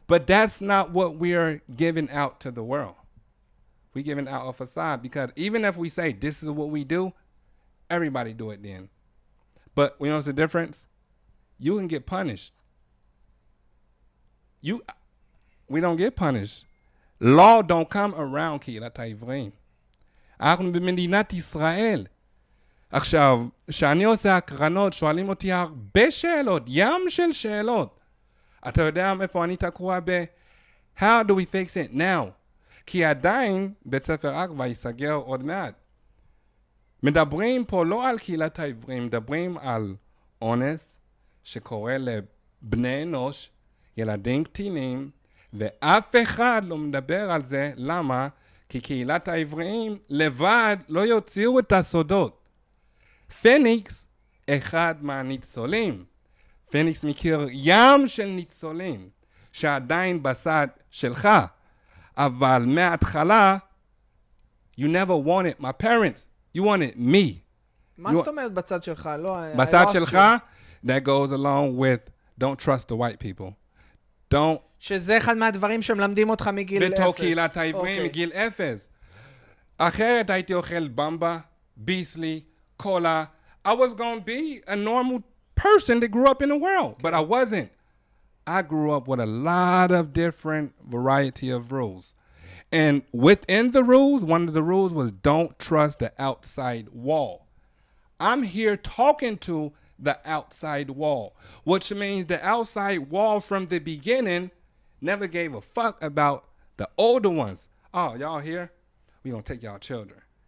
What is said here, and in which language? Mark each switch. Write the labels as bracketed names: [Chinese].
[English] But that's not what we are giving out to the world. We're giving out a facade because even if we say this is what we do, everybody do it then. But you know what's the difference? You can get punished. We don't get punished. Law don't come around קהילת העבריים. [Hebrew] אנחנו במדינת ישראל. עכשיו, כשאני עושה הקרנות, שואלים אותי הרבה שאלות, ים של שאלות. אתה יודע איפה אני תקוע [English] How do we fix it now? [Hebrew] כי עדיין בית ספר עכבה ייסגר עוד מעט. מדברים פה לא על קהילת העבריים, מדברים על אונס שקורה לבני אנוש, ילדים קטינים, ואף אחד לא מדבר על זה. למה? כי קהילת העבריים לבד לא יוציאו את הסודות. פניקס, אחד מהניצולים. פניקס מכיר ים של ניצולים, שעדיין בצד שלך. אבל מההתחלה, [English] you never wanted my parents, you wanted me. [Hebrew] מה זאת אומרת בצד שלך? בצד שלך, [English] that goes along with don't trust the white people. Don't... [Hebrew] שזה אחד מהדברים שמלמדים אותך מגיל 0. בתור קהילת העבריים מגיל 0. אחרת הייתי אוכל במבה, ביסלי, cola. [English] I was going to be a normal person that grew up in the world, but I wasn't. I grew up with a lot of different variety of rules. And within the rules, one of the rules was don't trust the outside wall. I'm here talking to the outside wall, which means the outside wall from the beginning never gave a fuck about the older ones. Oh, y'all here? We're going to take y'all children.